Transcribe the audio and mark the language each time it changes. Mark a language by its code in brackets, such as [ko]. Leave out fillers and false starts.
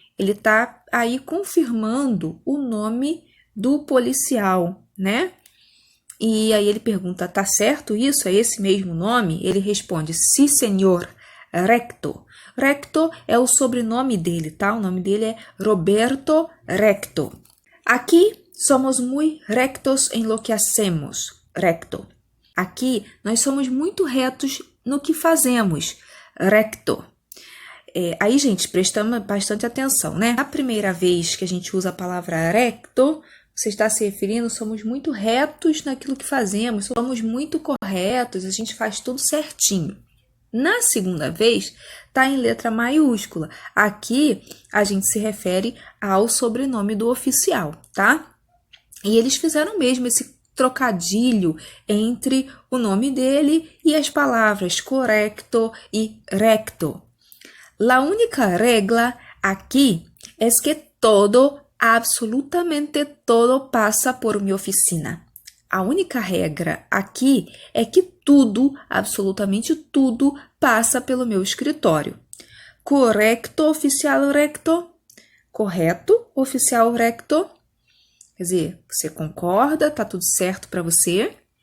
[pt] Ele está aí confirmando o nome do policial, né? E aí ele pergunta, tá certo isso? É esse mesmo nome? Ele responde, [es] sí, senhor, recto. [pt] Recto é o sobrenome dele, tá? O nome dele é Roberto Recto. [es] Aqui somos muy rectos em lo que hacemos. Recto. [pt] Aqui nós somos muito retos no que fazemos. [es] Recto. [pt] Aí, gente, prestamos bastante atenção, né? A primeira vez que a gente usa a palavra recto, você está se referindo, somos muito retos naquilo que fazemos, somos muito corretos, a gente faz tudo certinho. Na segunda vez, está em letra maiúscula. Aqui, a gente se refere ao sobrenome do oficial, tá? E eles fizeram mesmo esse trocadilho entre o nome dele e as palavras correcto e recto. [es] La única regla aquí es que todo, absolutamente todo passa por mi oficina. [pt] A única regra aqui é que tudo, absolutamente tudo, passa pelo meu escritório. [es] Correcto, oficial recto? [pt] Correto, oficial recto? Quer dizer, você concorda, tá tudo certo para você?